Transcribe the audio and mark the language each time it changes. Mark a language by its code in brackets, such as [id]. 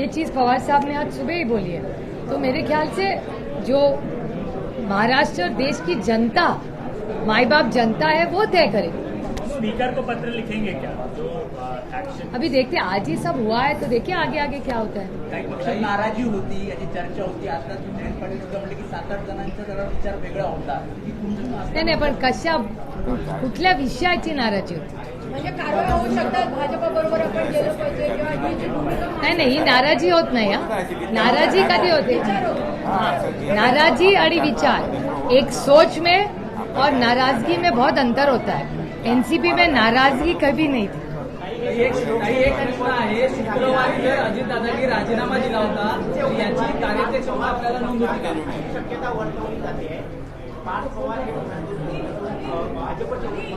[hi] ये चीज पवार साहब ने आज सुबह ही बोली है. तो मेरे ख्याल से जो महाराष्ट्र देश की जनता, माई बाप जनता है, वो तय करेगी. स्पीकर को पत्र लिखेंगे क्या जो एक्शन? अभी देखते हैं, आज ही सब हुआ है तो देखिए आगे आगे क्या होता है. [mr] काही पक्षात नाराजी होती, याची चर्चा होती. आता जयंत पाटील सुद्धा म्हटले की 7-8 जणांचा जरा विचार वेगळा होता. की तुमचं नाही पण कुठल्या विषयाची नाराजी होती? म्हणजे कारवाई होऊ शकतात, भाजपबरोबर आपण गेलं पाहिजे किंवा ही जी भूमिका नाही ही नाराजी होत नाही. नाराजी कधी होते? नाराजी आणि विचार [hi] एक सोच में और नाराजगी में बहुत अंतर होता है. एनसीपी में नाराजगी कभी नहीं थी. [mr] एक प्रश्न आहे, शुक्रवारी जर अजितदादांनी राजीनामा दिला होता तर याची कार्याध्यक्ष म्हणून आपल्याला नोंद होती का? शक्यता वर्तवली जाते. पार्थ पवार हे भाजपच्या